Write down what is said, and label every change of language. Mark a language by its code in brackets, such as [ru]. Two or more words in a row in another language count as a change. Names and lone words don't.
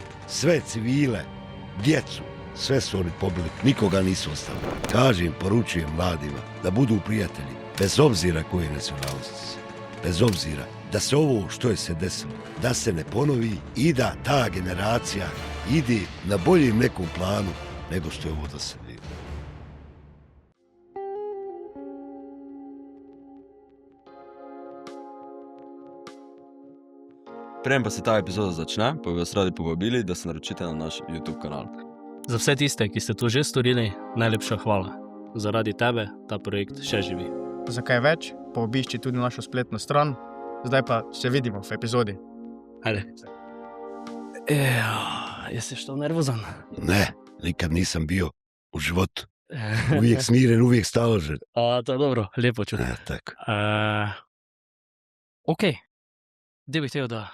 [bs] Sve civile, djecu, sve su oni pobili, nikoga nisu ostali. Kažem, poručujem mladima da budu prijatelji, bez obzira koje nacionalnosti, bez obzira da se ovo što je se desilo, da se ne ponovi i da ta generacija ide na boljem nekom planu nego što je ovo do sada bilo. [sl] Preden pa se ta epizoda začne, pa bi vas radi povabili, da se naročite na naš YouTube kanal. Za vse tiste, ki ste to že storili, najlepša hvala. Zaradi tebe ta projekt še živi. Za kaj več, pa obišči tudi našo spletno stran. Zdaj pa se vidimo v epizodi. [bs] Ajde. Jesi što nervozan? Ne, nikad nisam bio u životu. Uvijek smiren, uvijek staložen. To je dobro, lijepo čuti. Tako. Ok, gdje bih htio da...